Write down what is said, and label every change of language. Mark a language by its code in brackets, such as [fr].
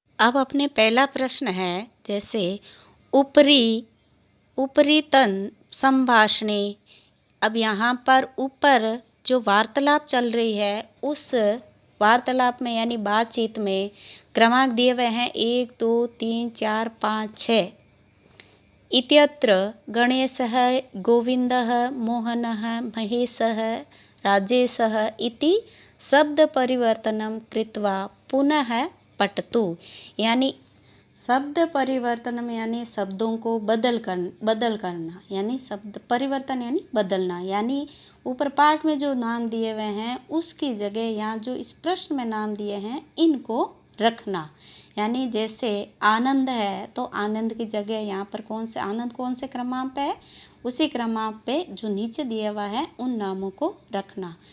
[hi] अब अपने पहला प्रश्न है, जैसे ऊपरी [sa] उपरीतन संभाषणे। [hi] अब यहाँ पर ऊपर जो वार्तालाप चल रही है उस वार्तालाप में यानी बातचीत में क्रमांक दिए हुए हैं 1, 2, 3, 4, 5, 6। [sa] इत्यत्र गणेशः, गोविन्दः, मोहनः, महेशः, राजेशः इति शब्द परिवर्तनं कृत्वा पुनः पठतु। [hi] यानी शब्द परिवर्तन यानी शब्दों को बदल करना, यानी शब्द परिवर्तन यानी बदलना, यानी ऊपर पाठ में जो नाम दिए हुए हैं उसकी जगह यहाँ जो इस प्रश्न में नाम दिए हैं इनको रखना। यानी जैसे आनंद है तो आनंद की जगह यहाँ पर आनंद कौन से क्रमांक पे है, उसी क्रमांक पे जो नीचे दिया हुआ है उन नामों को रखना।